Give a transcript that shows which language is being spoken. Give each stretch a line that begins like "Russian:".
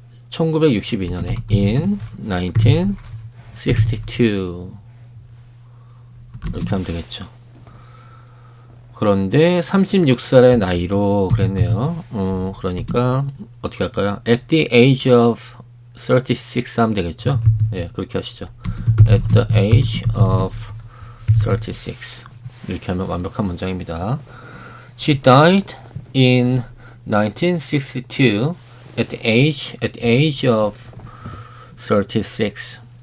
Korean: 1962년에 in 1962 이렇게 하면 되겠죠. 그런데 36살의 나이로 그랬네요. 그러니까 어떻게 할까요?
English: At the age of 36
Korean: 하면 되겠죠. 예, 그렇게 하시죠.
English: At the age of 36
Korean: 이렇게 하면 완벽한 문장입니다.
English: She died in 1962 at the age of 36.